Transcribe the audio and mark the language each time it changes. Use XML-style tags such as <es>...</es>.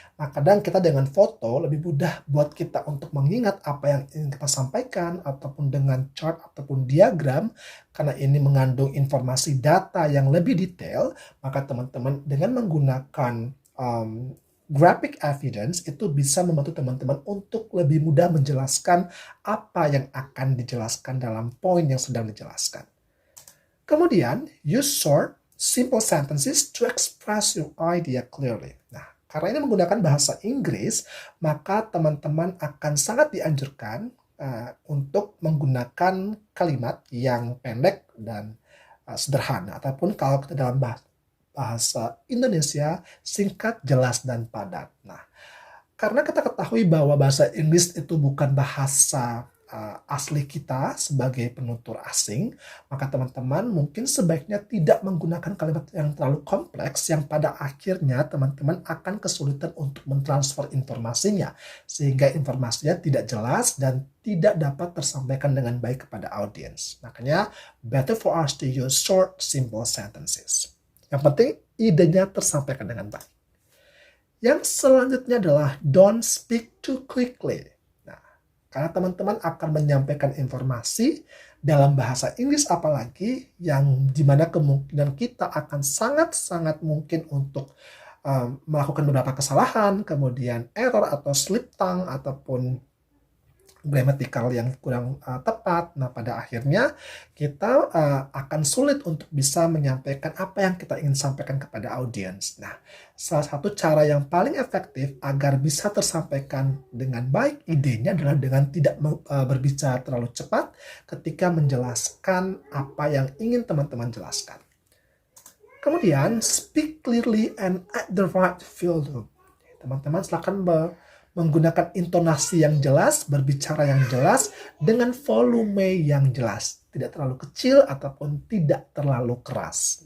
<id>Nah, kadang kita dengan foto lebih mudah buat kita untuk mengingat apa yang ingin kita sampaikan, ataupun dengan chart ataupun diagram, karena ini mengandung informasi data yang lebih detail, maka teman-teman dengan menggunakan graphic evidence itu bisa membantu teman-teman untuk lebih mudah menjelaskan apa yang akan dijelaskan dalam poin yang sedang dijelaskan. Kemudian,</id> <en>use short, simple sentences to express your idea clearly.</en> <id>Nah, karena ini menggunakan bahasa Inggris, maka teman-teman akan sangat dianjurkan untuk menggunakan kalimat yang pendek dan sederhana. Ataupun kalau kita dalam bahasa Indonesia, singkat, jelas, dan padat. Nah, karena kita ketahui bahwa bahasa Inggris itu bukan bahasa asli kita sebagai penutur asing, maka teman-teman mungkin sebaiknya tidak menggunakan kalimat yang terlalu kompleks yang pada akhirnya teman-teman akan kesulitan untuk mentransfer informasinya, sehingga informasinya tidak jelas dan tidak dapat tersampaikan dengan baik kepada audiens. Makanya</id> <en>better for us to use short, simple sentences.</en> <id>Yang penting idenya tersampaikan dengan baik. Yang selanjutnya adalah</id> <en>don't speak too quickly.</en> <id>Nah, karena teman-teman akan menyampaikan informasi dalam bahasa Inggris apalagi yang dimana kemungkinan kita akan sangat-sangat mungkin untuk melakukan beberapa kesalahan, kemudian error atau slip tongue ataupun gramatikal yang kurang tepat. Nah, pada akhirnya kita akan sulit untuk bisa menyampaikan apa yang kita ingin sampaikan kepada audiens. Nah, salah satu cara yang paling efektif agar bisa tersampaikan dengan baik idenya adalah dengan tidak berbicara terlalu cepat ketika menjelaskan apa yang ingin teman-teman jelaskan. Kemudian,</id> <en>speak clearly and at the right volume.</en> <id>Teman-teman silakan menggunakan intonasi yang jelas, berbicara yang jelas, dengan volume yang jelas. Tidak terlalu kecil ataupun tidak terlalu keras.</id>